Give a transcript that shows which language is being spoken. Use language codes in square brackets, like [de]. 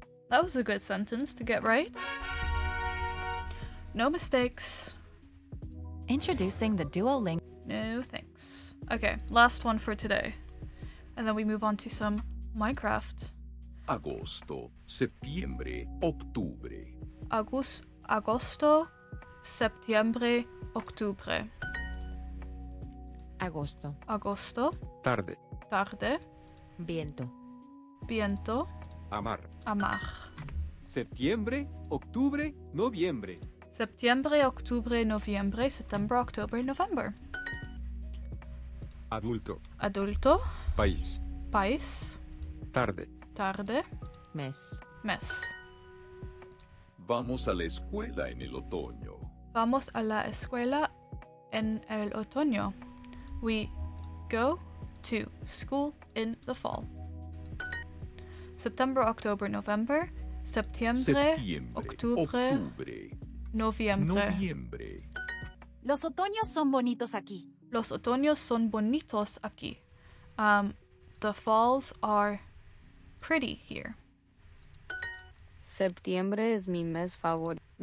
[en] That was a good sentence to get right. No mistakes. Introducing the Duolingo. No thanks. Okay, last one for today. And then we move on to some Minecraft. [es] Agosto, septiembre, octubre. Agosto, septiembre, octubre. Agosto. Agosto. Tarde. Tarde. Viento. Viento. Amar. Amar. Septiembre, octubre, noviembre. Septiembre, octubre, noviembre, [en] September, October, November. [es] Adulto. Adulto. País. País. Tarde. Tarde. Mes. Mes. Vamos a la escuela en el otoño. Vamos a la escuela en el otoño. [en] We go to school in the fall. September, October, November. [es] Septiembre, octubre, noviembre. Los otoños son bonitos aquí. Los otoños son bonitos aquí. [en] The falls are pretty here. [es] Septiembre es mi mes favorito.